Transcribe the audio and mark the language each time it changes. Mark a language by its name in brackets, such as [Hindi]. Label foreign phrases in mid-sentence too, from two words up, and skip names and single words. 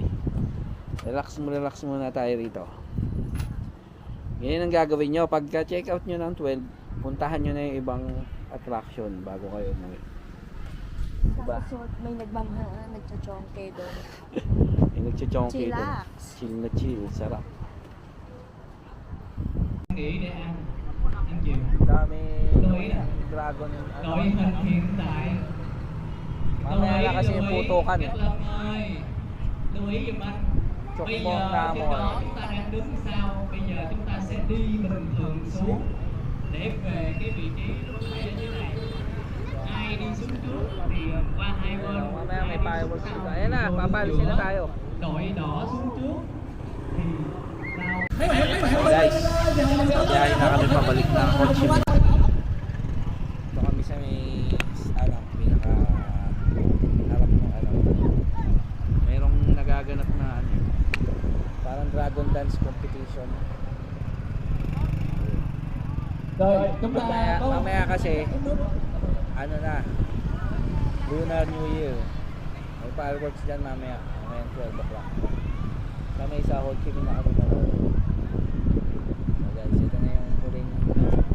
[Filipino] Relax muna tayo rito. Ganyan ang gagawin nyo. Pagka [English] check out [Filipino] nyo ng 12, puntahan nyo na yung ibang attraction bago kayo umuwi. Diba? Tapos may nagchachongke doon. Yung nagchichonky doon. Chillax. Chill na chill. Sarap. [Vietnamese] Nghỉ để ăn ăn chiều. [Filipino] Dami [Vietnamese] Tôi ý là dragon. đội hình hiện tại. [Filipino] Mamaya na kasi yung putukan eh. [Vietnamese] Cát Lâm ơi, lưu ý giùm anh. Chúc Bây mong giờ Nam trước rồi. đó chúng ta đang đứng sau, bây giờ chúng ta sẽ đi bình thường xuống để về cái vị trí lúc nãy ở dưới này. Ai đi xuống trước thì qua hai bên. [Filipino] Mamaya may [Vietnamese] Ai đi [Filipino] fireworks [Vietnamese] xuống [Filipino] dito. [Vietnamese] sau [Filipino] Ayan na, [Vietnamese] thì vô [Filipino] papalisin na [Vietnamese] giữa. [Filipino] tayo. [Vietnamese] Đội đỏ xuống trước thì sao? [Filipino] Guys, biyahe na kami pabalik ng Ho Chi Minh. Ito kami sa may pinaka harap ng mayroong nagaganap na parang [English] dragon dance competition. [Vietnamese] Rồi, chúng ta [Filipino] Mamaya kasi Lunar New Year. May fireworks dyan mamaya 12 o'clock. Kami sa Ho Chi Minh na kami. [English] So guys, [Filipino] ito na yung huling